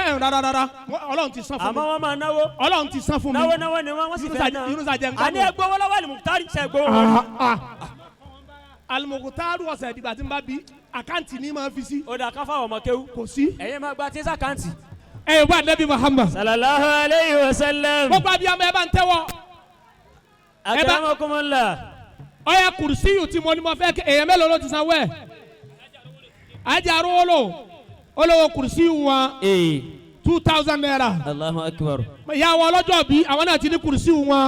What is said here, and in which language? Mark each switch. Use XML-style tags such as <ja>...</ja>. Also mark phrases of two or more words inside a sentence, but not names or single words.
<yo>rárá Ọlọ́run ti san fún mi. àmọ́ wọ́n máa náwó. Ọlọ́run ti san fún mi. náwó ni wọ́n sì fẹ́ náà. Yunusa jẹ́ nǹkan. àní ẹgbówó lọ́wọ́ Al-Mukhtar ṣe gbówó. Al-Mukhtar ọ̀sẹ̀ ìdìgbà tí n bá bí àkáǹtì ní máa fi sí. ó dà ká fáwọn ọmọ kéwú. kò sí. ẹ̀yin máa gba tí sàkáǹtì. ẹ yóò bá Nabi Muhammad.</yo> <ar>صلى الله عليه وسلم.</ar> <yo>gbogbo abiyamọ ẹ bá ń tẹ́wọ́. akramakumullah. ọyà kùrùsíyù tí mo ní mo fẹ́ kí èèyàn mélòó ló ti sanwó ẹ̀. Ajá Arówólò olówó kùrùsíyù wọn 2000 naira.</yo> <ar>الله أكبر.</ar> <yo>ìyàwó ọlọ́jọ́ bí àwọn náà ti ní kùrùsíyù wọn.</yo>